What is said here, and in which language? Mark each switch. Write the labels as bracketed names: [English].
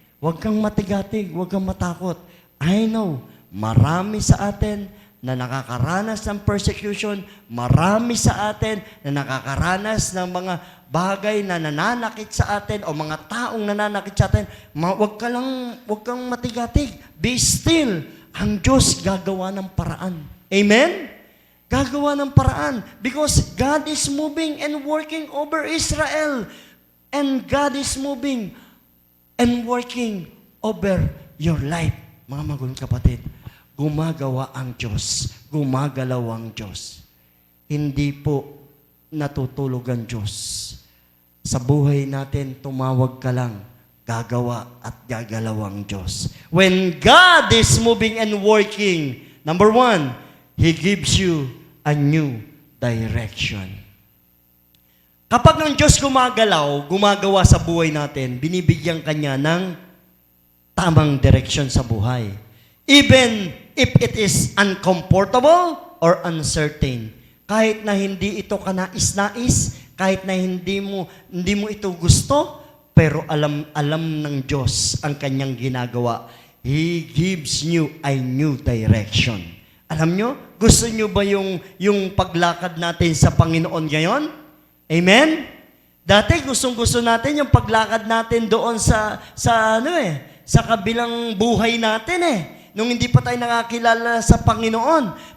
[Filipino] Huwag kang matigatig, huwag kang matakot. [English] I know, [Filipino] marami sa atin na nakakaranas ng persecution, marami sa atin na nakakaranas ng mga bagay na nananakit sa atin o mga taong nananakit sa atin. Huwag kang matigatig. [English] Be still. [Filipino] Ang Diyos gagawa ng paraan. Amen? Gagawa ng paraan. [English] Because God is moving and working over Israel. And God is moving and working over your life. [Filipino] Mga magulang kapatid, gumagawa ang Diyos. Gumagalaw ang Diyos. Hindi po natutulog ang Diyos. Sa buhay natin, tumawag ka lang, gagawa at gagalaw ang Diyos. [English] When God is moving and working, number one, He gives you a new direction. [Filipino] Kapag ang Diyos gumagalaw, gumagawa sa buhay natin, binibigyan Kanya ng tamang direksyon sa buhay. [English] Even if it is uncomfortable or uncertain. [Filipino] Kahit na hindi ito kanais-nais, kahit na hindi mo ito gusto, pero alam ng Diyos ang kanyang ginagawa. [English] He gives you a new direction. [Filipino] Alam nyo, gusto nyo ba yung paglakad natin sa Panginoon ngayon? Amen? Dati gustong-gusto natin yung paglakad natin doon sa kabilang buhay natin nung hindi pa tayo nakakilala sa Panginoon.